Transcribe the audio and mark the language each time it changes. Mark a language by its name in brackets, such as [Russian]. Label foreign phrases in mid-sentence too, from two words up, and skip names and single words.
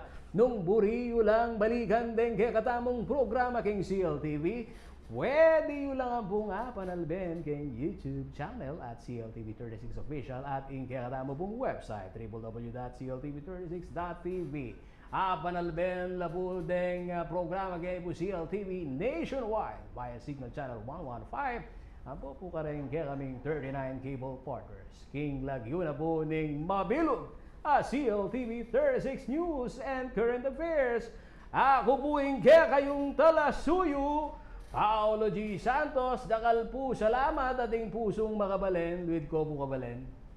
[Pampanga] Nung buriyo lang balikan din kaya katamong programa king CLTV, pwede yun lang ang pong panalben king YouTube channel at CLTV36 Official at kaya katamo pong website www.cltv36.tv. Panalben labudeng programa kay po CLTV [English] nationwide via [Pampanga] Signal Channel 115. Apo po ka rin kaya kaming 39 [English] cable partners. [Pampanga] King Laguna po ning mabilog CLTV 36 News and Current Affairs. Ako po kaya kayong talasuyo, Paolo G. Santos. Dakal po salamat ating pusong makabalen. Luid ko po kabalen.